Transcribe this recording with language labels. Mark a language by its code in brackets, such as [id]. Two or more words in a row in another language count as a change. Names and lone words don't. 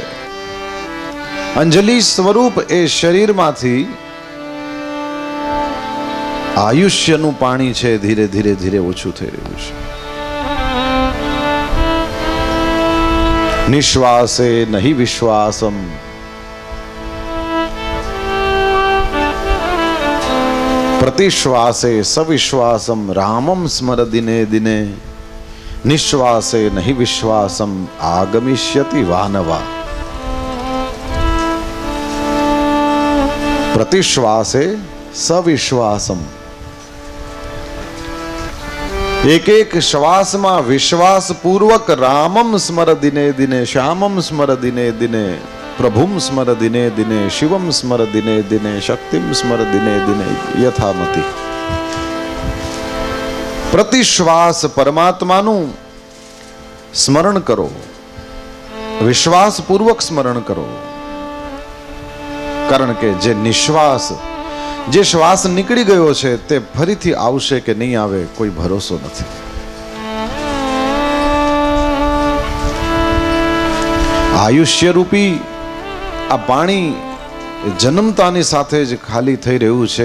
[gu] અંજલિ સ્વરૂપ એ શરીરમાંથી આયુષ્યનું પાણી છે ધીરે ધીરે ધીરે ઓછું થઈ રહ્યું છે. [sa] નિશ્વાસે નહીં વિશ્વાસમ प्रतिश्वासे सविश्वासम रामम स्मर दिने दिने. निश्वासे नहीं विश्वासम आगमिष्यति वानवा. प्रतिश्वासे सविश्वासम. [hi] एक एक श्वास में विश्वास पूर्वक [sa] रामम स्मर दिने दिने, श्यामम स्मर दिने दिने, प्रभुम स्मर दिने दिने, शिवम स्मर दिने दिने, शक्तिम स्मर दिने दिने यथामति. [gu] प्रतिश्वास परमात्माનું સ્મરણ કરો, વિશ્વાસ પૂર્વક સ્મરણ કરો. કારણ કે જે નિશ્વાસ, જે શ્વાસ નીકળી ગયો છે તે ફરીથી આવશે કે નહીં આવે કોઈ ભરોસો નથી. આયુષ્ય રૂપી આ પાણી જન્મતાની સાથે જ ખાલી થઈ રહ્યું છે.